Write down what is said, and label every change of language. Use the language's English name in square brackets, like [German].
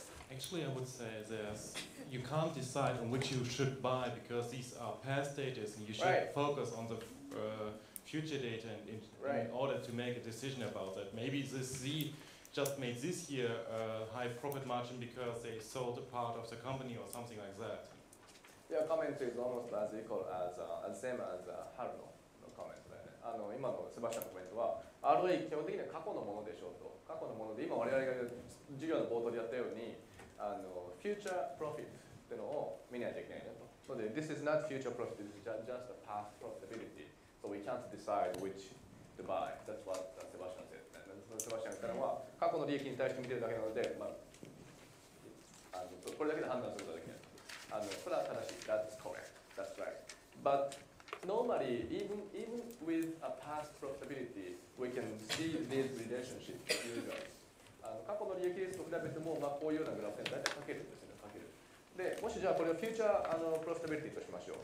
[English] Actually, I would say you can't decide on which you should buy because these are past data and you should focus on the future data in order to make a decision about that. Maybe this Z just made this year a high profit margin because they sold a part of the company or something like that. Your comment is almost as equal as same as [Japanese] 春のコメントだよね。今のセバスチャンのコメントは ROE 基本的には過去のものでしょうと。過去のもので今我々が授業の冒頭でやったようにフューチャープロフィットっていうのを見ないといけないんだと。 [English] ので This is not future profit, this is just a past profitability. So we can't decide which to buy. That's what セバスチャン said. [Japanese] セバスチャンが言ったのは過去の利益に対して見てるだけなので、これだけで判断することはできない。それは正しい。 [English] That's correct. That's right. But normally, even with a past profitability, we can see this relationship usually. [Japanese] 過去の利益率と比べても、こういうようなグラフで大体書けるんですよね。書ける。で、もしじゃあこれをフューチャーprofitability としましょう。